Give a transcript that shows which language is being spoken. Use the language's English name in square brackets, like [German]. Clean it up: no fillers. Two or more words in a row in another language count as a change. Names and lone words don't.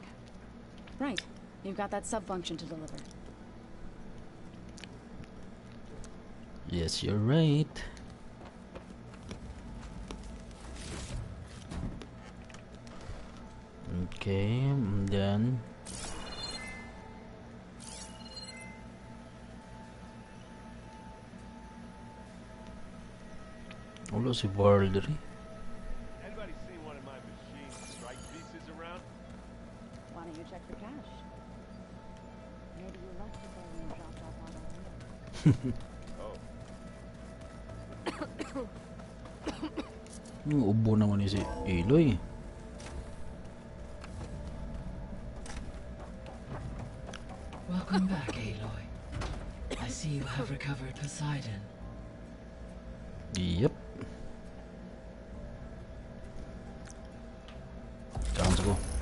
[English] Right. You've got that sub-function to deliver. Yes, you're right. Okay, and then [Hiligaynon] wala si Varl diri. [English] Anybody seen one of my machine strike pieces around? Why don't you check for cash? Maybe you left it there when you dropped off on our [Filipino] Yung ubo naman ni si Eloy. [English] Welcome back, Aloy. I see you have recovered Poseidon. Yep. Sounds go.